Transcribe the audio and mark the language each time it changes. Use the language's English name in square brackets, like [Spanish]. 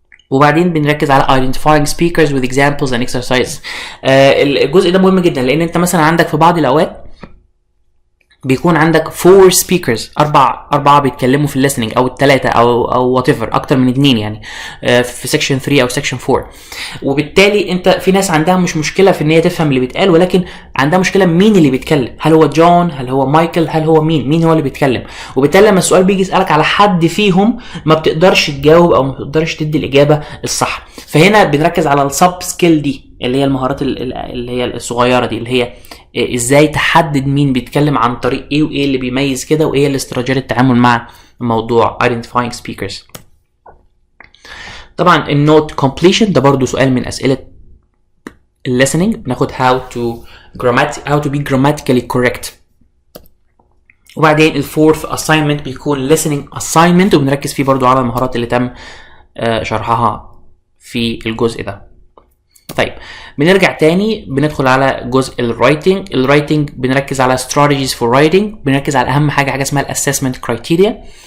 [Arabic] وبعدين بنركز على [English] identifying speakers with examples and exercises. [Arabic] الجزء ده مهم جدا، لان انت مثلا عندك في بعض الاوقات بيكون عندك 4 speakers، أربعة بيتكلموا في listening، أو الثلاثة أو whatever، أكتر من 2 يعني في section 3 أو section 4. وبالتالي أنت في ناس عندها مش مشكلة في إن هي تفهم اللي بيتقال، ولكن عندها مشكلة مين اللي بيتكلم، هل هو جون، هل هو مايكل، هل هو مين هو اللي بيتكلم. وبالتالي لما السؤال بيجي يسألك على حد فيهم ما بتقدرش تجاوب أو ما بتقدرش تدي الإجابة الصح. فهنا بنركز على السب سكيل دي، اللي هي المهارات اللي هي الصغيرة دي، اللي هي ازاي تحدد مين بيتكلم عن طريق ايه، وايه اللي بيميز كده، وايه الاستراتيجيات التعامل مع موضوع [English] identifying speakers. [Arabic] طبعا النوت completion ده برضو سؤال من اسئله listening. بناخد [English] how to be grammatically correct. [Arabic] وبعدين الفورث assignment بيكون listening assignment، وبنركز فيه برضو على المهارات اللي تم شرحها في الجزء ده. طيب بنرجع تاني بندخل على جزء الرايتنج. بنركز على [English] strategies for writing، [Arabic] بنركز على اهم حاجه اسمها الاسسمنت كرايتيريا.